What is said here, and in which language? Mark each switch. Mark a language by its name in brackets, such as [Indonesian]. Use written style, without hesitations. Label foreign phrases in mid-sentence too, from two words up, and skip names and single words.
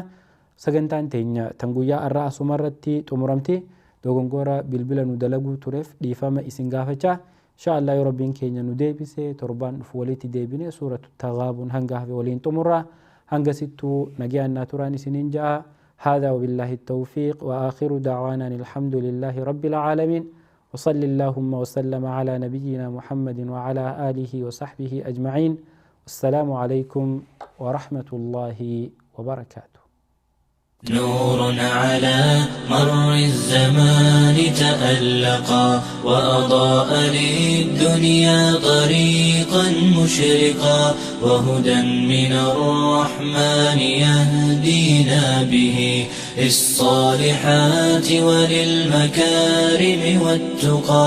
[Oromo] Sagantaan teenya tan guyyaa har'aa asumarratti xumuramti. Dogongora bilbila nu dalaguu tureef dhiifama isin gaafachaa. [Arabic] إن شاء الله [Oromo] yoo rabbiin keenya nu deebise torbaan dhufu walitti deebine suuratu Taghaabun hanga hafe waliin xumurra. hanga sittuu nagiyaannaa turaan isiniin ja'a. [Arabic] هذا وبالله التوفيق وآخر دعوانا الحمد لله رب العالمين وصل اللهم وسلم على نبينا محمد وعلى آله وصحبه أجمعين. السلام عليكم ورحمة الله وبركاته. نور على مر الزمان تألقا وأضاء للدنيا طريقا مشرقا وهدى من الرحمن يهدينا به للصالحات وللمكارم والتقى.